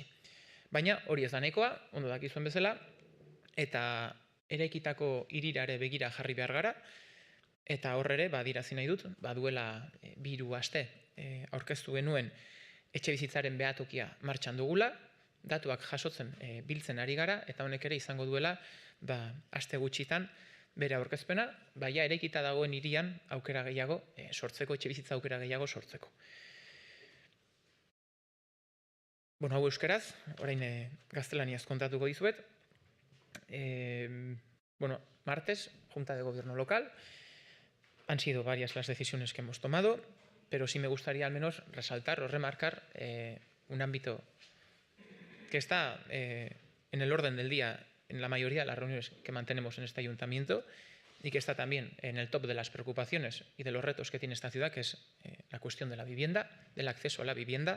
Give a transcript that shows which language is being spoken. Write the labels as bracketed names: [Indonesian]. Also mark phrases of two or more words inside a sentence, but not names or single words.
[Basque] Baina hori ez da nahikoa, ondo dakizuen bezala, eta eraikitako hirirare begira jarri behar gara, eta hor ere, adierazi nahi dut, duela 2 aste aurkeztu genuen etxebizitzaren behatokia martxan dugula, datuak jasotzen biltzen ari gara, eta honek ere izango duela aste gutxitan bere aurkezpena, baina eraikita dagoen hirian aukera gehiago sortzeko, etxebizitza aukera gehiago sortzeko. Hau euskaraz, orain gaztelaniaz kontatuko dizuet. [Spanish] Martes, Junta de Gobierno Local. Han sido varias las decisiones que hemos tomado, pero sí me gustaría al menos resaltar o remarcar un ámbito que está en el orden del día en la mayoría de las reuniones que mantenemos en este ayuntamiento y que está también en el top de las preocupaciones y de los retos que tiene esta ciudad, que es la cuestión de la vivienda, del acceso a la vivienda.